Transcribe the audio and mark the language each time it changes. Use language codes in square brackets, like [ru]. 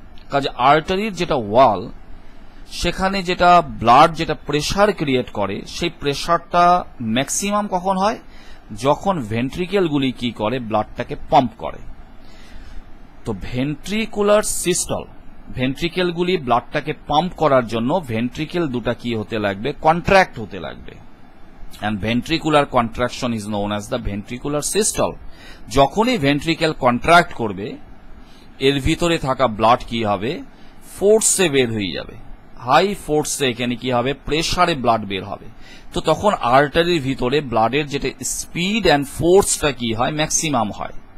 [bn] কাজে আর্টারির যেটা ওয়াল সেখানে যেটা ব্লাড যেটা প্রেসার ক্রিয়েট করে সেই প্রেসারটা ম্যাক্সিমাম কখন হয়, যখন ভেন্ট্রিকেলগুলি কি করে, ব্লাডটাকে পাম্প করে। তো ভেন্ট্রিকুলার সিস্টল, ভেন্ট্রিকেলগুলি ব্লাডটাকে পাম্প করার জন্য ভেন্ট্রিকেল দুটা কি হতে লাগবে, কন্ট্রাক্ট হতে লাগবে। [en] and ventricular contraction is known as the ventricular systole. [bn] যখনই ভেন্ট্রিকেল কন্ট্রাক্ট করবে এর ভিতরে থাকা ব্লাড কি হবে, ফোর্সে বের হয়ে যাবে, হাই ফোর্সে, এখানে কি হবে, প্রেসারে ব্লাড বের হবে। তো তখন আর্টারির ভিতরে ব্লাডের যেটা স্পিড অ্যান্ড ফোর্সটা কি হয়, ম্যাক্সিমাম হয়।